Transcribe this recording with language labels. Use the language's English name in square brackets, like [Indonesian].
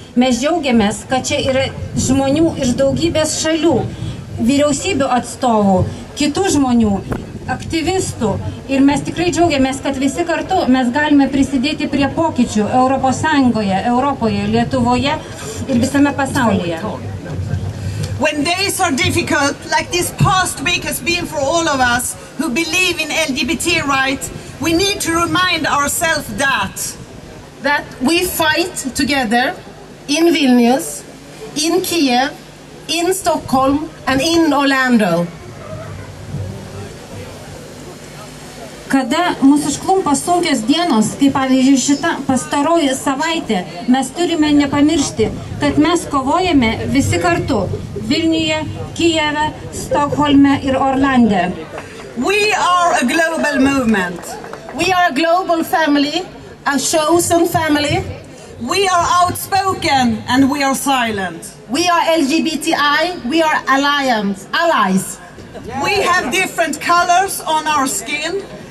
[Lithuanian] Mes džiaugiamės, kad čia yra žmonių iš daugybės šalių, vyriausybių atstovų, kitų žmonių, aktyvistų. Ir mes tikrai džiaugiamės, kad visi kartu mes galime prisidėti prie pokyčių Europos Sąjungoje, Europoje, Lietuvoje ir visame pasaulyje. [English] When days are difficult, like this past week has been for all of us who believe in LGBT rights, we need to remind ourselves that we fight together in Vilnius, in Kiev, in Stockholm and in Orlando. [Lithuanian] Kada mūsų užklumpa sunkios dienos, kaip pavyzdžiui šita pastaroji savaitė, mes turime nepamiršti, kad mes kovojame visi kartu Vilniuje, Kijeve, Stokholme ir Orlande. [English] We are a global movement. We are a global family, a chosen family. We are outspoken and we are silent. We are LGBTI, we are allies. We have different colors on our skin.